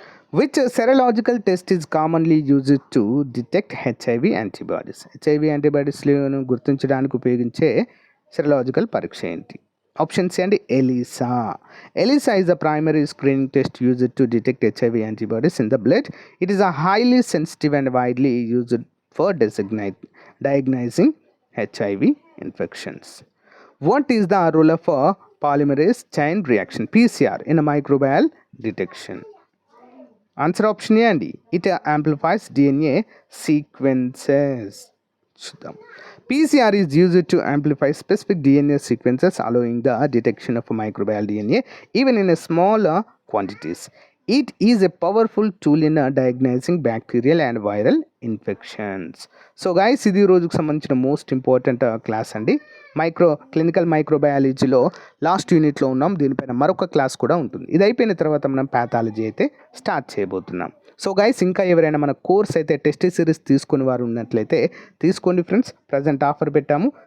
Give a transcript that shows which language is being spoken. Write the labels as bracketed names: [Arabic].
[English] Which serological test is commonly used to detect HIV antibodies? [Telugu] HIV antibodiesలను గుర్తించడానికి ఉపయోగించే serological పరీక్ష ఏంటి? ఆప్షన్స్ అండి, ELISA. [English] ELISA is a primary screening test used to detect HIV antibodies in the blood. It is a highly sensitive and widely used for diagnosing HIV infections. What is the role of polymerase chain reaction PCR in a microbial detection? Answer option A అండి, it amplifies DNA sequences. చూద్దాం. PCR is used to amplify specific DNA sequences, allowing the detection of microbial DNA even in a small quantities. It is a powerful tool in diagnosing bacterial and viral infections. [Telugu] So guys, ఇది రోజుకు సంబంధించిన most important class అండి. Clinical మైక్రోబయాలజీలో last యూనిట్లో ఉన్నాం. దీనిపైన మరొక class కూడా ఉంటుంది. ఇది అయిపోయిన తర్వాత మనం ప్యాథాలజీ అయితే స్టార్ట్ చేయబోతున్నాం. సో గైస్, ఇంకా ఎవరైనా మన కోర్స్ అయితే టెస్ట్ సిరీస్ తీసుకుని వారు ఉన్నట్లయితే తీసుకోండి ఫ్రెండ్స్. ప్రజెంట్ ఆఫర్ పెట్టాము.